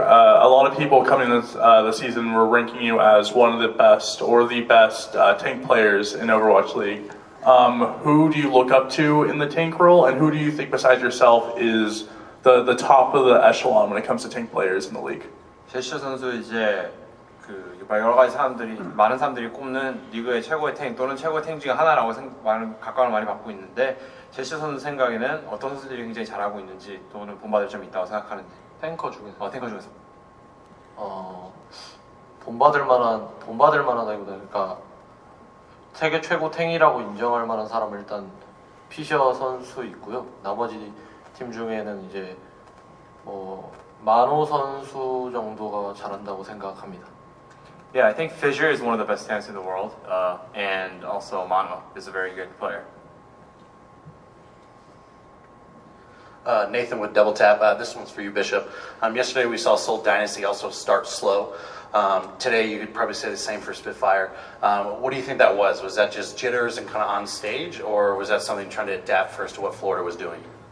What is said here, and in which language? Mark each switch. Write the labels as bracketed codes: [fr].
[en] A lot of people coming into the season were ranking you as one of the best or the best tank players in Overwatch League. Who do you look up to in the tank role, and who do you think besides yourself is the top of the echelon when it comes to tank players in the league? [ko] 제시어 선수 이제 여러 가지 많은 사람들이 꼽는 리그의 최고의 탱 또는 최고의 탱 중에 하나라고 각광을 많이 받고 있는데, 제시어 선수 생각에는 어떤 선수들이 굉장히 잘하고 있는지 또는 본받을 점이 있다고 생각하는지. 탱커 중에서. 탱커 중에서. 본받을 만하다기보다, 그러니까 세계 최고 탱이라고 인정할 만한 사람은 일단 피셔 선수 있고요. 나머지 팀 중에는 이제 만호 선수 정도가 잘한다고 생각합니다. [en] Yeah, I think Fissure is one of the best tanks in the world, and also Mano is a very good player. Nathan with Double Tap. This one's for you, Bishop. Yesterday we saw Seoul Dynasty also start slow. Today you could probably say the same for Spitfire. What do you think that was? Was that just jitters and kind of on stage, or was that something trying to adapt first to what Florida was doing?